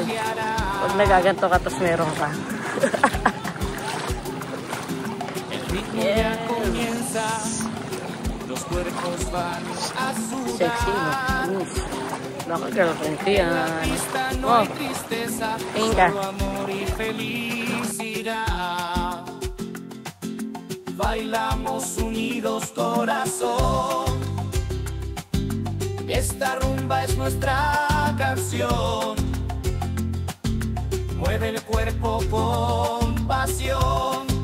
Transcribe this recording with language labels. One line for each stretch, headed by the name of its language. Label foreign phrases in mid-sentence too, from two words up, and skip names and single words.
Filipino: Pag nagaganto ka, tapos meron ka. Yes. Sexy, no? Baka girlfriend ko yan. Oh. Tingin ka.
Spanish: Bailamos unidos, corazón. Esta rumba es nuestra canción. Mueve el cuerpo con pasión.